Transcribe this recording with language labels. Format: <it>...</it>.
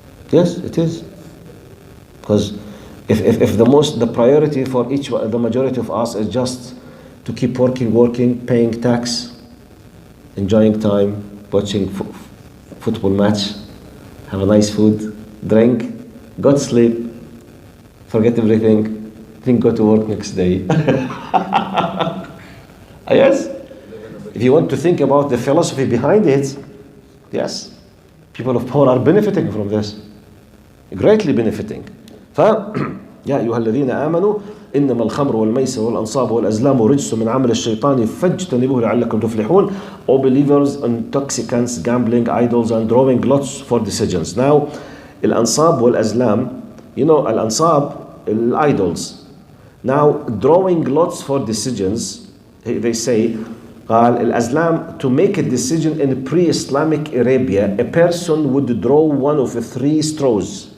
<en>Yes, it is. Because if the priority for the majority of us is just to keep working, paying tax, enjoying time, watching football match, have a nice food, drink, go to sleep, forget everything, then go to work next day. Yes? If you want to think about the philosophy behind it, yes, people of power are benefiting from this, greatly benefiting.</en> <ar>يا أيها الذين آمنوا إنما الخمر والميسر والأنصاب والأزلام رجس من عمل الشيطان فاجتنبوه لعلكم تفلحون.</ar> <en>All believers, intoxicants, gambling, idols, and drawing lots for decisions. Now, الأنصاب والأزلام, you know, الأنصاب, idols. Now, drawing lots for decisions, they say,</en> <ar>قال الأزلام,</ar> <en>to make a decision in pre-Islamic Arabia, a person would draw one of the 3 straws.</en>